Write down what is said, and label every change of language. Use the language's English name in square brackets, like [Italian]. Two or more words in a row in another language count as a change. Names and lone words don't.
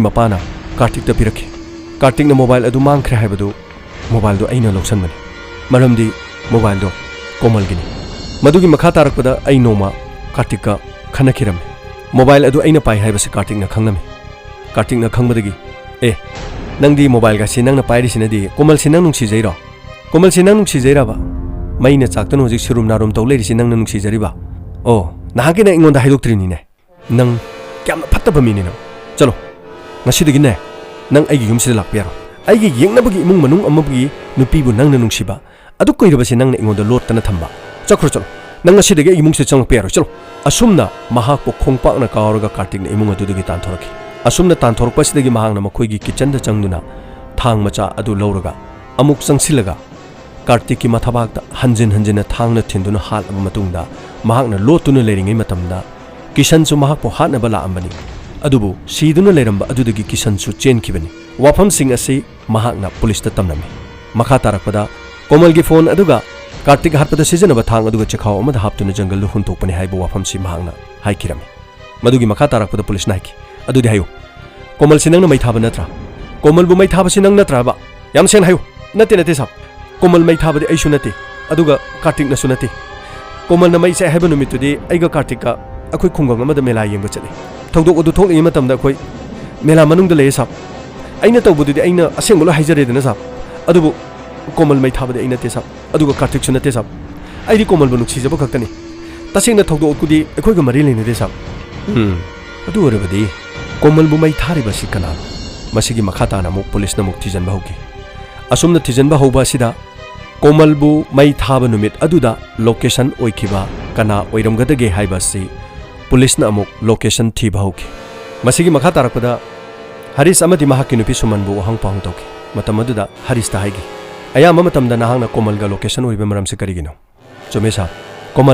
[Manipuri] मपाना कार्तिकता पिरखि कार्तिकना मोबाइल अदु मांखरे हाइबदु मोबाइल दो आइना लौसनबनी मरमदी मोबाइल दो कोमलगिनी मदुगी मखा तारकपदा आई नोमा कार्तिका खनखिरम मोबाइल अदु आइना पाइ हाइबसे कार्तिकना खंगनमी कार्तिकना खंगबदगी ए नंगदी मोबाइल गासी नंगना पाइरिसिनदी कोमलसि नंग नुंसिजैरो कोमलसि नंग नुंसिजैराबा मैना चाकतन होजिक सिरुम नारुम तौ लेरिसि नंगना नुंसिजरिबा ओ नाहागे ना इंगोंदा हाइदोक्त्रिनिने नंग क्यामना फत्तबा मिनिनो चलो ngasidigine nang aigi yumsida lakpiaro aigi yengnabagi imung manung amabagi nupibu nangna nungsiba adu koirabasi nangna ingonda lottana thamba chakro chalo nang ngasidagi imungse changpiaro chalo asumna mahakpo khongpakna kawraga kartikna imung adudagi tanthoraki asumna tanthorokpasidagi mahangna makhoigi kitchen da changduna thang macha adu lawraga amuk changsilaga कार्तिकी मथाबागदा हंजिन हंजिन थांगना थिंदुना हालबा मतुंगदा महाकना लोतुना लेरिंगै मतमदा किशनसु महाकपो हानबा लाअंबनी अदुबु सीदुना लेरंबा अदुदगी किशनसु चेनखिबनी वाफमसिंग असि महाकना पुलिसता तमनमी मखा तारकपदा कोमलगी फोन अदुगा कार्तिक हापदा सिजनबा थांग अदुगा चखाव अमदा हापतुना जंगल हुंतोकपनी हाइबा वाफमसि महाकना हाइखिरमी मदुगी मखा तारकपदा पुलिसना हाइखि अदुदि हायो कोमल सिनंगना मैथाबा नत्रा कोमलबु मैथाबा सिनंग नत्राबा याम सेन हायो नते नते साब कोमल मै थाबदि ऐसु नते अदुगा कार्तिक नसु नते कोमल न मै से हैबा नुमितुदि ऐगा कार्तिक का अखोय खुंगंग अमदा मेला येंबा चले थौदोक अदु थोकलि मतमदा अखोय मेला मनुंगदा लेय साब ऐना तौबदुदि ऐना असेंगलो हाइजरेदना साब अदुबु कोमल मै थाबदि ऐना ते साब अदुगा कार्तिक सु नते साब ऐदि कोमल बनु सिजबा खक्तनि तसेंगना थौदोक कुदि अखोयगा मरि लेनदे साब अदु ओरबदि कोमल बु मै थारिबा सिकना मसिगी मखाताना मु पुलिसना मु थिजनबा होगी असुमना थिजनबा होबा सिदा कोमलबु मै थाबा नुमित अदुदा लोकेशन ओइखिबा कना ओइरमगदगे हाइबासि पुलिसना अमुक लोकेशन थिबा होखि मसिगी मखा तारकपदा हरीश अमदि महाकि नुपि सुमनबु वहंग पाहंग तौखि मतम अदुदा हरीश ता हाइगी अयाम मतमदा नाहंगना कोमलगा लोकेशन ओइबा मरमसे करिगिनो चुमेसा कोमल